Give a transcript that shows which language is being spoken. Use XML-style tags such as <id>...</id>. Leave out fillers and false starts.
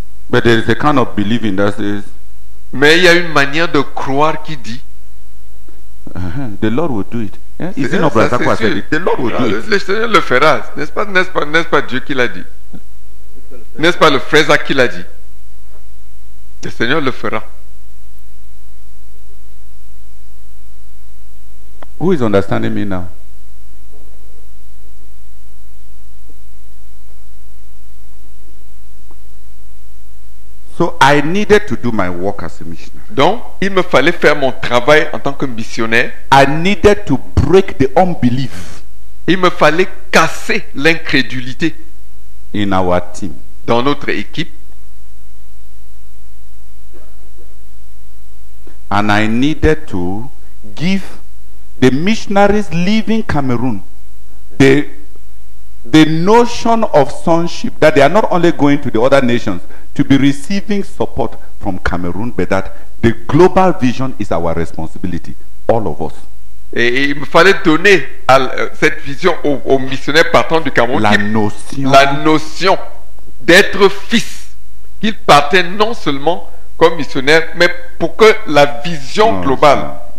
<en>But there is a kind of believing that says,</en> <fr>Mais il y a une manière de croire qui dit</fr> <en>the Lord will do it. Yeah? Is it</en> <fr>ça,</fr> <en>not Brother</en> <fr>c'est</fr> <en>Zakwa</en> <fr>sûr.</fr> <en>said it? The Lord will do it.</en> <fr>Le Seigneur le fera. N'est-ce pas Dieu qui l'a dit? N'est-ce pas le frère Zach qui l'a dit? Le Seigneur le fera.</fr> <en>Who is understanding me now? So I needed to do my work as a missionary.</en> <fr>Donc, il me fallait faire mon travail en tant que missionnaire.</fr> <en>I needed to break the unbelief</en> <fr>Il me fallait casser l'incrédulité</fr> <en>in our team.</en> <fr>dans notre équipe.</fr> <en>And I needed to give the missionaries leaving Cameroon the notion of sonship, that they are not only going to the other nations to be receiving support from Cameroon, but that the global vision is our responsibility, all of us.</en> <fr>Et il me fallait donner cette vision aux missionnaires partant du Cameroun La notion d'être fils. Qu'ils partaient non seulement comme missionnaires, mais pour que la vision globale.</fr>